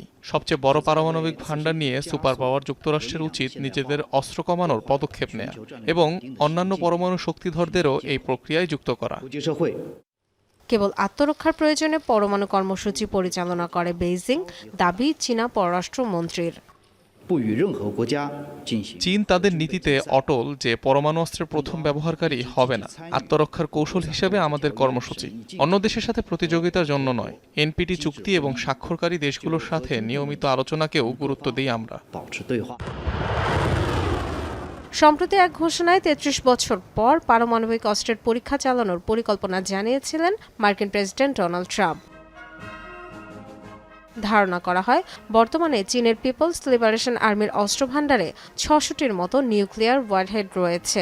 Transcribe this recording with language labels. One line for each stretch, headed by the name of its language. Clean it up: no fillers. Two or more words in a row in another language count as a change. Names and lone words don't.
Bangla: সবচেয়ে বড় পারমাণবিক ভান্ডার নিয়ে
English: super power
Bangla: যুক্তরাষ্ট্রের উচিত নিজেদের অস্ত্র কমানোর পদক্ষেপ নেয়া এবং অন্যান্য পরমাণু শক্তিধরদেরও এই প্রক্রিয়ায় যুক্ত করা। কেবল আত্মরক্ষার প্রয়োজনে পরমাণু কর্মসূচি পরিচালনা করে বেইজিং, দাবি চীনা পররাষ্ট্র মন্ত্রীর।
Chinese: 不与任何国家进行。
Bangla: চীন তাদের নীতিতে অটল যে পরমাণু অস্ত্রের প্রথম ব্যবহারকারী হবে না। আত্মরক্ষার কৌশল হিসেবে আমাদের কর্মসূচি, অন্য দেশের সাথে প্রতিযোগিতার জন্য নয়। এনপিটি চুক্তি এবং স্বাক্ষরকারী দেশগুলোর সাথে নিয়মিত আলোচনাকেও গুরুত্ব দিই আমরা।
Chinese: 保持对话。
Bangla: সম্প্রতি এক ঘোষণায় ৩৩ বছর পর পারমাণবিক অস্ত্রের পরীক্ষা চালানোর পরিকল্পনা জানিয়েছিলেন মার্কিন প্রেসিডেন্ট ডোনাল্ড ট্রাম্প। ধারণা করা হয় বর্তমানে চীনের পিপলস লিবারেশন আর্মির অস্ত্রভান্ডারে ৬০০টির মতো
English: nuclear warhead
Bangla: রয়েছে।